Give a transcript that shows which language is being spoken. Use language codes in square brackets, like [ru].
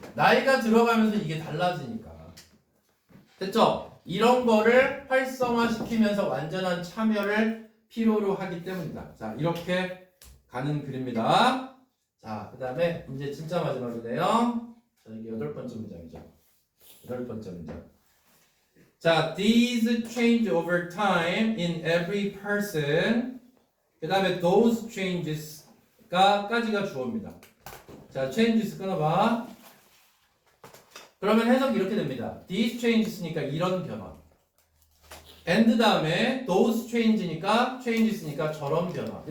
[ko] 나이가 들어가면서 이게 달라지니까. 됐죠? 이런 거를 활성화시키면서 완전한 참여를 필요로 하기 때문이다. 자, 이렇게 가는 글입니다. 자, 그 다음에 이제 진짜 마지막이네요. 자, 이게 8번째 문장이죠. 8번째 문장. [en] 자, these change over time in every person. [ko] 그 다음에 [en] those changes [ko] 가 까지가 주어입니다. 자, changes 끊어봐. 그러면 해석이 이렇게 됩니다. [en] these changes [ko] 니까 이런 변화. and 다음에 [en] those change [ko] 니까 changes니까 저런 변화.